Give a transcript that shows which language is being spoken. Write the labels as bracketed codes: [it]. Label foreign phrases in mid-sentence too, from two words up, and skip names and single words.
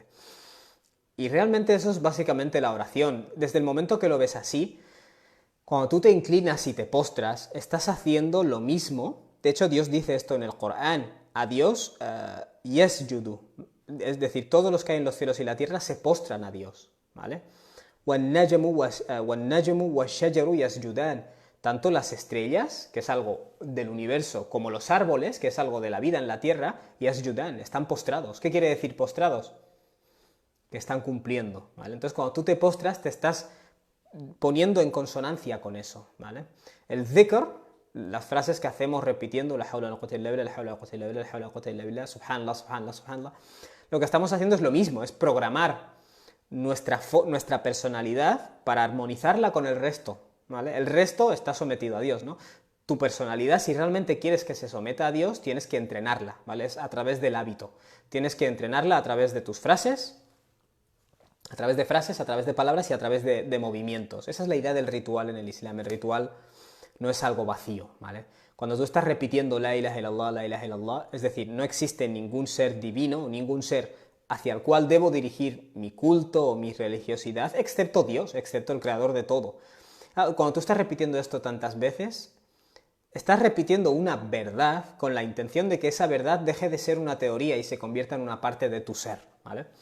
[es] Y realmente eso es básicamente la oración. Desde el momento que lo ves así, cuando tú te inclinas y te postras, estás haciendo lo mismo. De hecho, Dios dice esto en el Corán. A Dios, yasjudu. Es decir, todos los que hay en los cielos y la tierra se postran a Dios, ¿vale? [ar] وَالنَّجْمُ وَالشَّجَرُ يَسْجُدَانِ. [es] Tanto las estrellas, que es algo del universo, como los árboles, que es algo de la vida en la tierra, yasjudan, están postrados. ¿Qué quiere decir postrados? Que están cumpliendo, ¿vale? Entonces, cuando tú te postras, te estás poniendo en consonancia con eso, ¿vale? El dhikr, las frases que hacemos repitiendo, [ar] لا حول ولا قوة إلا بالله، لا حول ولا قوة إلا بالله، لا حول ولا قوة إلا بالله، سبحان الله، سبحان الله، سبحان الله, [es] lo que estamos haciendo es lo mismo, es programar nuestra personalidad para armonizarla con el resto, ¿vale? El resto está sometido a Dios, ¿no? Tu personalidad, si realmente quieres que se someta a Dios, tienes que entrenarla, ¿vale? Es a través del hábito. Tienes que entrenarla a través de tus frases, a través de palabras y a través de movimientos. Esa es la idea del ritual en el Islam. El ritual no es algo vacío, ¿vale? Cuando tú estás repitiendo [ar] لا إله إلا الله، لا إله إلا الله, [es] es decir, no existe ningún ser divino, ningún ser hacia el cual debo dirigir mi culto o mi religiosidad, excepto Dios, excepto el creador de todo. Cuando tú estás repitiendo esto tantas veces, estás repitiendo una verdad con la intención de que esa verdad deje de ser una teoría y se convierta en una parte de tu ser, ¿vale?